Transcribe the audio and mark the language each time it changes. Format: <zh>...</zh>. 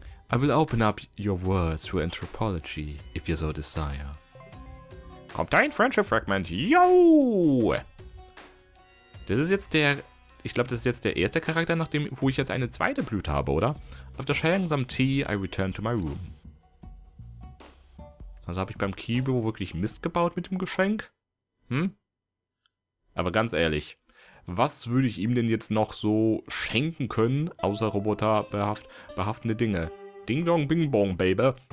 <en>I will open up your world through anthropology, if you so desire.</en> <de>Kommt ein Friendship Fragment, yo! Das ist jetzt ich glaube, das ist jetzt der erste Charakter, wo ich jetzt eine zweite Blüte habe, oder?</de> <en>After sharing some tea, I returned to my room.</en> <de>Also habe ich beim Kibo wirklich Mist gebaut mit dem Geschenk? Aber ganz ehrlich, was würde ich ihm denn jetzt noch so schenken können, außer roboterbehaftende Dinge? Ding dong bing bong, baby.</de>